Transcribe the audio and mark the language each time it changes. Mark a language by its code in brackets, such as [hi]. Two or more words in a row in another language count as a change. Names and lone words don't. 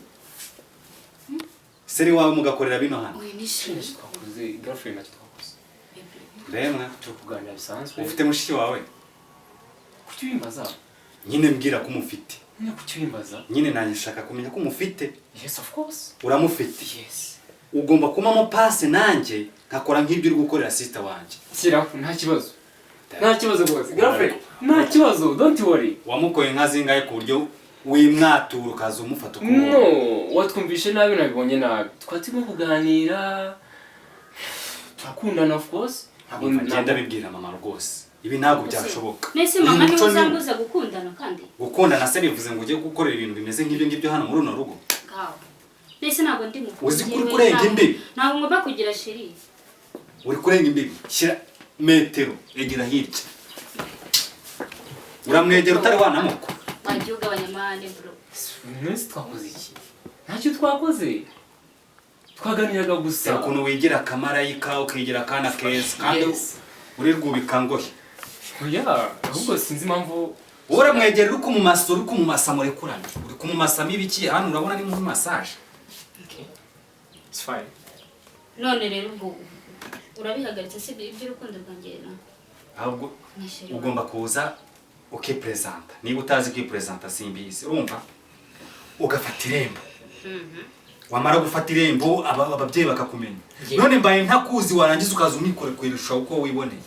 [rw] seri wawe mugakorera bino hano oya ni sheri twakoze girlfriend ati twakoze remwa cyo kuganira bisanzwe ufite mushiki wawe kuki wimbaza nyine mbwira ko umufite nyine kuki wimbaza nyine nanjye nshaka kumenya ko umufite [en] yes of course [rw] uramufite yes ugomba kumamo pase nanjye nkakora nk'ibyo uri gukorera sister wanjye shyiraho nta kibazo nta kibazo rwose girlfriend nta kibazo [en] don't worry [rw] wamukoye nka zingahe ku buryo wimwatura ukaza umufata no watwumvishe nabi nabibonye nabi twari turimo kuganira turakundana [en] of course [rw] ngenda bibwira mama rwose ibi ntabwo byashoboka nese mama niwe uzambuza gukundana kandi gukundana se bivuze ngo ujye gukorera ibintu bimeze nk'ibyo ngibyo hano muri runo rugo ngaho nese ntabwo ndi mukuru uzi kuri kurenga imbibi ntabwo ngomba kugira sheri uri kurenga imbibi shyira metero egera hirya uramwegera utari wanamuko wagiye ugabanya amahane bro mwese twakoze iki ntacyo twakoze twaganiraga gusa ukuntu wigira akamarayika ukigira akana keza kandi uri rwubika ngohe oya ahubwo sinzi impamvu uramwegera uri kumumasa uri kumumasa murekurane uri kumumasa ibiki hano urabona ni muri massage [en] it's fine [rw] none rero ubwo urabihagaritse se iby'urukundo rwanjye na ahubwo ugomba kuza ukipresenta niba utazi kwipresenta simbizi urumva ugafata irembo wamara gufata irembo ababyeyi bakakumenya none mbaye ntakuzi warangiza ukaza umikore kwerusha uko wiboneye